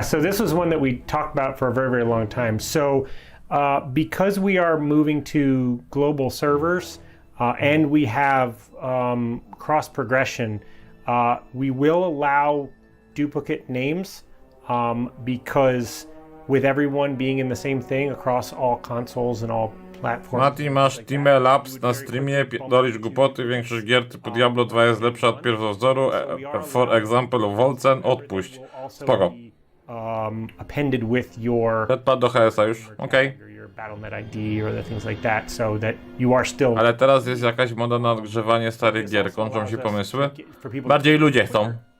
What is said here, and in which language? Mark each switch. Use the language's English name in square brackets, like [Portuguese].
[English] So this was one that we talked about for a very, very long time. So because we are moving to global servers and we have cross progression, we will allow duplicate names because with everyone being in the same thing across all consoles and all platforms. [Polish] Mati, masz Team Labs na streamie, pierdolisz głupoty, większość gier typu Diablo 2 jest lepsza od pierwowzoru, [English] for example [Polish] Wolcen, odpuść. Spoko. [English] Appended with your [Polish] Padł do HS-a już, okej. [English] your Battle.net ID or the things like that, so that you are still. [Polish] Ale teraz jest jakaś moda na odgrzewanie starych gier, kończą się pomysły. Bardziej ludzie chcą.